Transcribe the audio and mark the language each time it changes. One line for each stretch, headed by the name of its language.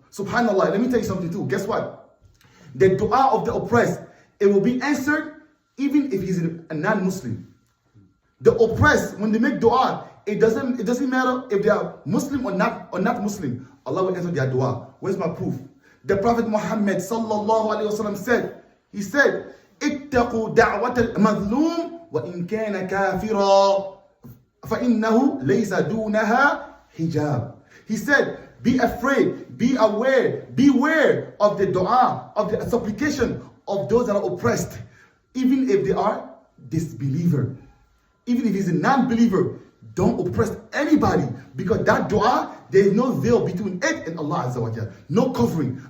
English: Subhanallah, let me tell you something too. Guess what? The dua of the oppressed, it will be answered even if he's a non-Muslim. The oppressed, when they make dua, it doesn't matter if they are Muslim or not Muslim. Allah will answer their dua. Where's my proof? The Prophet Muhammad sallallahu alaihi wasallam said, he said,
Arabic: اتقوا دعوة المظلوم وإن كان كافرا فإنه ليس دونها حجاب.
English: He said, be afraid, be aware, beware of the dua, of the supplication of those that are oppressed, even if they are disbeliever. Even if he's a non-believer, don't oppress anybody, because that dua, there is no veil between it and Allah Azza wa Jal. No covering.